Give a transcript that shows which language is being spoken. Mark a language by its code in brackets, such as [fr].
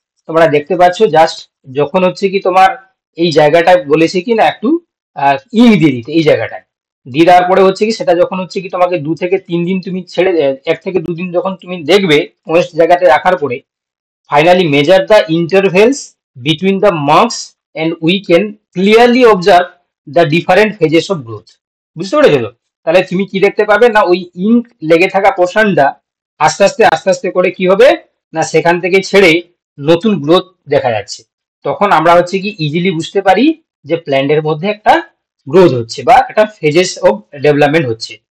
[bn] তোমরা দেখতে পাচ্ছ জাস্ট যখন হচ্ছে কি তোমার এই জায়গাটা বলেছে কি না একটু ইঙ্ক দিয়ে দিতে, এই জায়গাটায় দিয়ে দেওয়ার পরে হচ্ছে কি সেটা যখন হচ্ছে কি তোমাকে 2 থেকে 3 দিন তুমি ছেড়ে 1 থেকে 2 দিন যখন তুমি দেখবে মোয়েস্ট জায়গাতে রাখার পরে, [en] Finally measure the intervals between the marks and we can clearly observe the different phases of growth. [bn] বুঝতে পেরেছো তো? তাহলে তুমি কি দেখতে পাবে না ওই ইঙ্ক লেগে থাকা পোর্শনটা আস্তে আস্তে করে কি হবে না সেখান থেকে ছেড়ে নতুন গ্রোথ দেখা যাচ্ছে। তখন আমরা হচ্ছে কি ইজিলি বুঝতে পারি যে প্ল্যান্টের মধ্যে একটা গ্রোথ হচ্ছে বা একটা ফেজেস অফ ডেভেলপমেন্ট হচ্ছে।